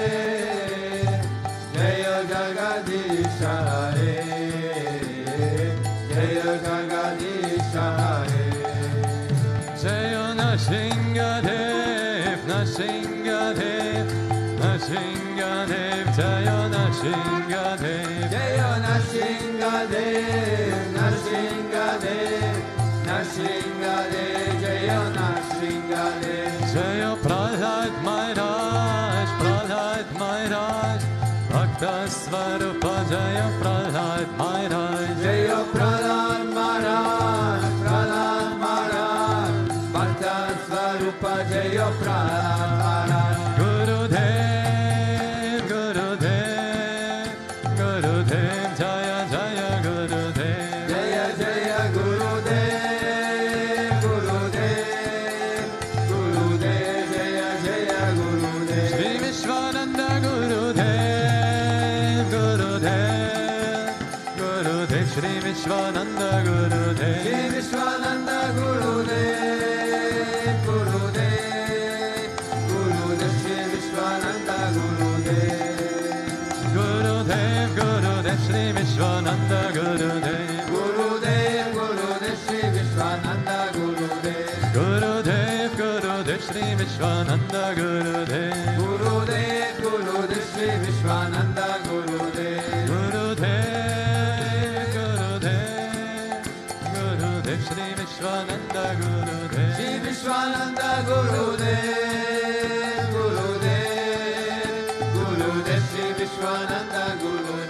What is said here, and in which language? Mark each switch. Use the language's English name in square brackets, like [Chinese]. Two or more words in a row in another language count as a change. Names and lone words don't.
[Sanskrit] Jaya Jagadisha Hare Jaya Jagadisha Hare Jaya Nashingadev Nashingadev Nashingadev Jaya Nashingadev Jaya Nashingadev Nashingadev Nashingadev Jaya Nashingadev Jaya Prahlad Maharaj Prahlad Maharaj Bhakta Svarupa Jaya Prahlad Maharaj Jaya Prahlad Maharaj Prahlad Maharaj Bhakta Svarupa Jaya Prahlad Maharaj Gurudev Gurudev Gurudev Jaya Jaya Gurudev Jaya Jaya Gurudev Gurudev Gurudev Jaya Jaya Gurudev Shri Vishwananda Gurudev Gurudev Gurudev Shri Vishwananda Gurudev Shri Vishwananda Gurudev Gurudev Gurudev Shri Vishwananda Gurudev Gurudev Gurudev Shri Vishwananda Gurudev Gurudev Gurudev Shri Vishwananda Gurudev Gurudev Gurudev Shri Vishwananda Gurudev Gurudev Gurudev Shri Vishwananda Gurudev Gurudev Gurudev Gurudev Shri Vishwananda Gurudev Shri Vishwananda Gurudev Gurudev Gurudev Shri Vishwananda Gurudev